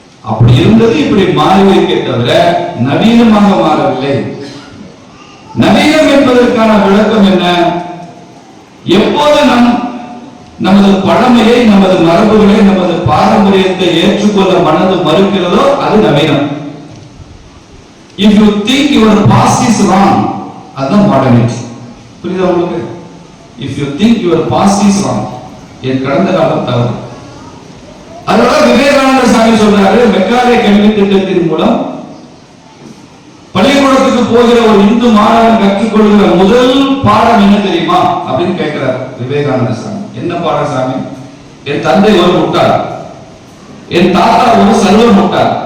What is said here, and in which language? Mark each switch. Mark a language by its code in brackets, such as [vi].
[ta] அப்படி இருந்தது இப்படி மாறியிருக்கே தவிர நவீனமாக மாறவில்லை. நவீனம் என்பதற்கான விளக்கம் என்ன? எப்போது நமது பழமையை, நமது மரபுகளை, நமது பாரம்பரியத்தை ஏற்றுக்கொள்ள மனது மறுக்கிறதோ அது நவீனம். [en] If you think your past is wrong, [ta] அதுதான் மாடர்னிட்டி. புரியுதா உங்களுக்கு? [en] If you think your past is wrong, [ta] என் கடந்த காலம் தவறு. அதனால விவேகானந்த சாமி சொல்றாரு, மெக்காலே கல்வி திட்டத்தின் மூலம் பள்ளிக்கூடத்துக்கு போகிற ஒரு இந்து மாணவன் கற்றுக்கொள்கிற முதல் பாடம் என்ன தெரியுமா அப்படின்னு கேட்கிறார் விவேகானந்த சாமி. என்ன பாடம் சாமி? என் தந்தை ஒரு முட்டாள், என் தாத்தா ஒரு சர்வ முட்டாள்.